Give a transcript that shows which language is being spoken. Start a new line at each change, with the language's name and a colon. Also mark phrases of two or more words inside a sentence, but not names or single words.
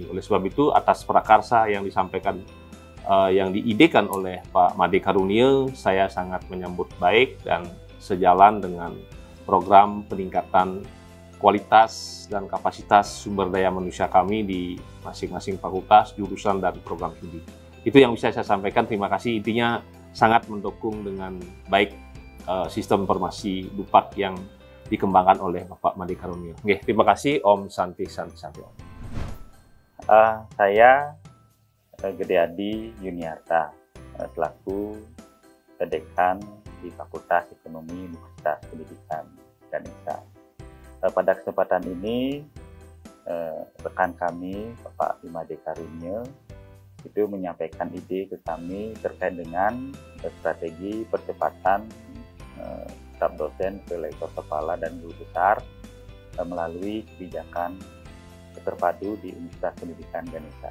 Indonesian: Oleh sebab itu, atas prakarsa yang disampaikan, yang diidekan oleh Pak Made Karunia, saya sangat menyambut baik dan sejalan dengan program peningkatan kualitas dan kapasitas sumber daya manusia kami di masing-masing fakultas, jurusan, dan program studi. Itu yang bisa saya sampaikan. Terima kasih. Intinya sangat mendukung dengan baik sistem informasi DUPAT yang dikembangkan oleh Bapak Made Karunia. Oke, terima kasih.
Sanskrit: Om Santi Santi Santi Om.
Indonesian: Saya Gede Adi Yuniarta, selaku Dekan di Fakultas Ekonomi Universitas Pendidikan Ganesha. Pada kesempatan ini, rekan kami, Bapak Made Karunia, itu menyampaikan ide ke kami terkait dengan strategi percepatan staf dosen ke lektor kepala dan guru besar melalui kebijakan terpadu di Universitas Pendidikan Ganesha.